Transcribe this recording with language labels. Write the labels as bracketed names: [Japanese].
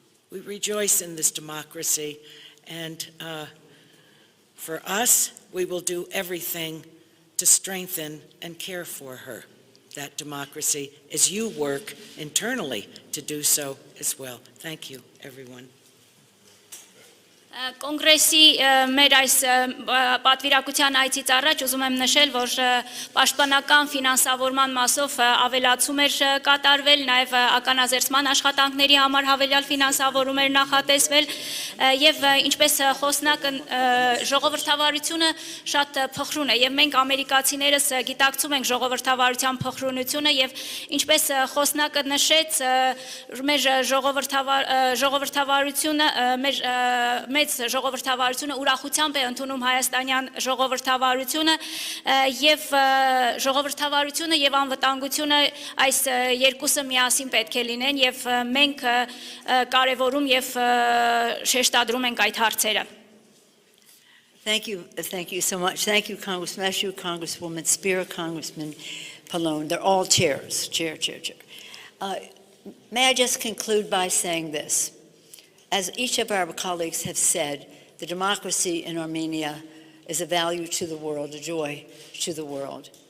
[English] We rejoice in this democracy, and for us, we will do everything to strengthen and care for her, that democracy, as you work internally to do so as well. Thank you, everyone. [Armenian] Կոնգրեսի մեր այս պատվիրակության այցից առաջ ուզում եմ նշել, որ պաշտպանական ֆինանսավորման մասով ավելացում էր կատարվել, նաև ականազերծման աշխատանքների համար հավելյալ ֆինանսավորում էր նախատեսվել, եւ ինչպես խոսնակը ժողովրդավարությունը շատ փխրուն է, եւ մենք ամերիկացիներս գիտակցում ենք ժողովրդավարության փխրունությունը, եւ ինչպես խոսնակը նշեց, մեր ժողովրդավարությունը մեր մեծ ժողովրդավարությունը ուրախությամբ է ընդունում հայաստանյան ժողովրդավարությունը եւ ժողովրդավարությունը եւ անվտանգությունը այս երկուսը միասին պետք է լինեն եւ մենք կարևորում եւ շեշտադրում ենք այդ հարցերը. [English] Thank you so much. Thank you, Congressman Ashu, Congresswoman Spear, Congressman Pallone. They're all chairs. Chair. May I just conclude by saying this? As each of our colleagues have said, the democracy in Armenia is a value to the world, a joy to the world.